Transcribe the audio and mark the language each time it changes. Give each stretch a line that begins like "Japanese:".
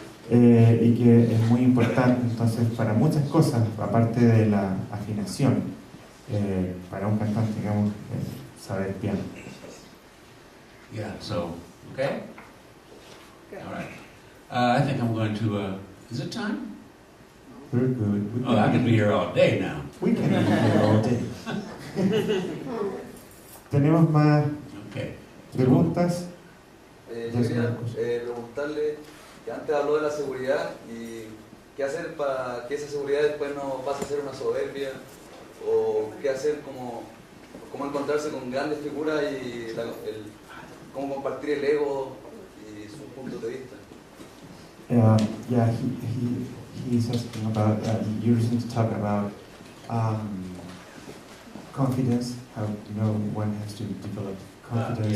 Spanish: Y que es muy importante entonces para muchas cosas, aparte de la afinación, para un cantante, digamos, saber piano.
English: Yeah, so Okay? All right. I think I'm going to, is it time? We're good. Oh, I could be here all day now. We can be here all day.
Spanish: ¿Tenemos más
English: Okay.
Spanish: preguntas? Yo quería preguntarle, que antes habló de la seguridad y qué hacer para que esa seguridad después no pase a ser una soberbia, o qué hacer, cómo encontrarse con grandes figuras y cómo compartir el ego y sus puntos de vista.
English: Yeah, he's asking about, you recently talk about confidence, how, one has to develop confidence,